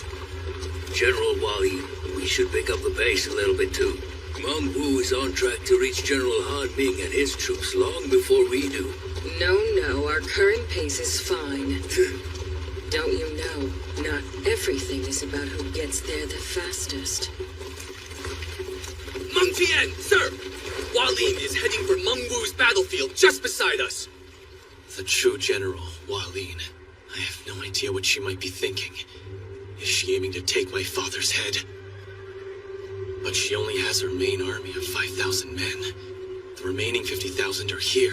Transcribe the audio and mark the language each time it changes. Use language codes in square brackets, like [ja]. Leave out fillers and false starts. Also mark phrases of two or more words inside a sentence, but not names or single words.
[en] General Wally, we should pick up the pace a little bit too. Meng Wu is on track to reach General Han Ming and his troops long before we do. No, our current pace is fine. Don't you know, not everything is about who gets there the fastest. Meng Tian, sir! Hualin is heading for Meng Wu's battlefield just beside us. The true General, Hualin. I have no idea what she might be thinking. Is she aiming to take my father's head? But she only has her main army of 5,000 men. The remaining 50,000 are here.